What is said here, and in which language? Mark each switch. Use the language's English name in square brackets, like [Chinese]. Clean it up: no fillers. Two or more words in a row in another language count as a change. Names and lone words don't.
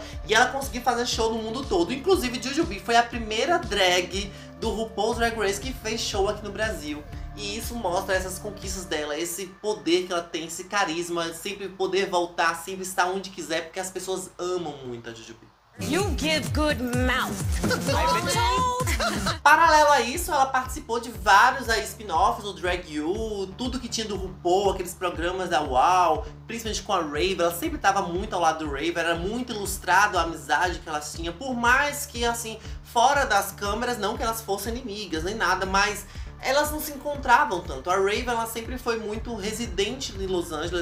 [Portuguese] E ela conseguir fazer show no mundo todo. Inclusive, Jujubee foi a primeira drag do RuPaul's Drag Race que fez show aqui no Brasil. E isso mostra essas conquistas dela, esse poder que ela tem, esse carisma, sempre poder voltar, sempre estar onde quiser, porque as pessoas amam muito a Jujubee. [English] You give good mouth. [Portuguese] Paralelo a isso, ela participou de vários spin-offs do Drag You, tudo que tinha do RuPaul, aqueles programas da UAU, principalmente com a Rave. Ela sempre estava muito ao lado do Rave, era muito ilustrado a amizade que elas tinham, por mais que, assim, fora das câmeras, não que elas fossem inimigas nem nada, mas elas não se encontravam tanto. A Rave, ela sempre foi muito residente em Los Angeles.